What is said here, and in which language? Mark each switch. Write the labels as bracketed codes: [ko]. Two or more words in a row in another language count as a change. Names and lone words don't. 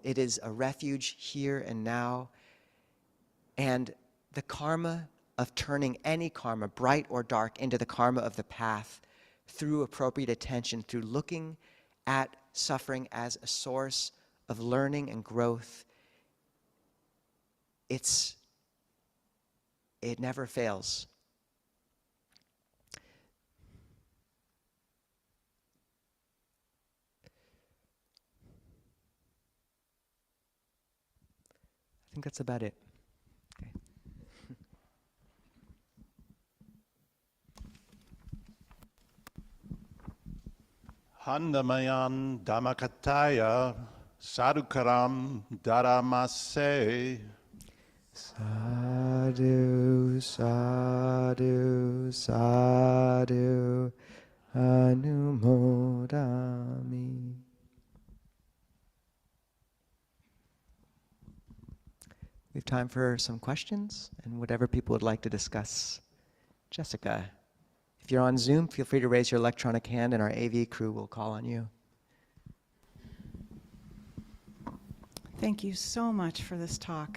[en] It is a refuge here and now. And the karma of turning any karma, bright or dark, into the karma of the path through appropriate attention, through looking at suffering as a source of learning and growth, it never fails. I think that's about it. Okay. [pi] Handamayan Dhammakataya Sadhukaram Dharamase. Sadhu, sadhu, sadhu, anumodami. [en] We have time for some questions and whatever people would like to discuss. Jessica, if you're on Zoom, feel free to raise your electronic hand and our AV crew will call on you. Thank you so much for this talk.